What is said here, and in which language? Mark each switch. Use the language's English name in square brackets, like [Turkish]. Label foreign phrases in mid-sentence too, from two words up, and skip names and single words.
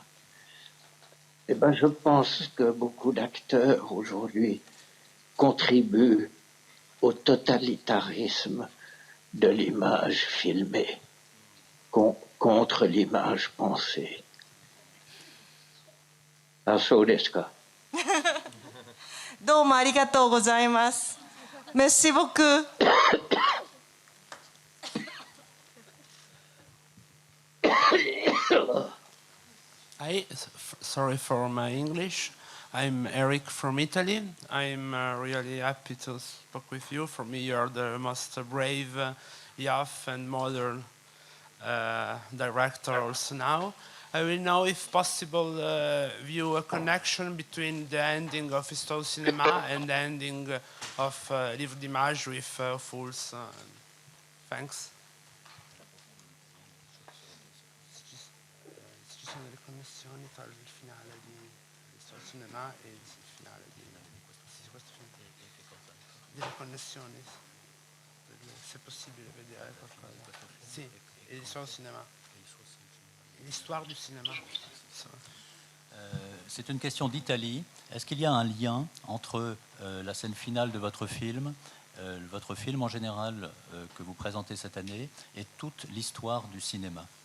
[French] Eh bien, je pense que beaucoup d'acteurs aujourd'hui contribuent au totalitarisme de l'image filmée contre l'image pensée. [Japanese] そうですか. どうもありがとうございます。 [French] Merci beaucoup. [English] Sorry for my English. I'm Eric from Italy. I'm really happy to speak with you. For me, you're the most brave, young and modern director also now. I will know, if possible, view a connection between the ending of Histoire Cinéma and the ending of Livre d'Images with Fools. Thanks. [Italian] Ci sono delle connessioni tra il finale di Histoire Cinéma e il finale di questo film. Delle connessioni, se è possibile vedere qualcosa. Sì, [French] Histoire Cinéma. L'histoire du cinéma. C'est une question d'Italie. Est-ce qu'il y a un lien entre la scène finale de votre film en général que vous présentez cette année, et toute l'histoire du cinéma?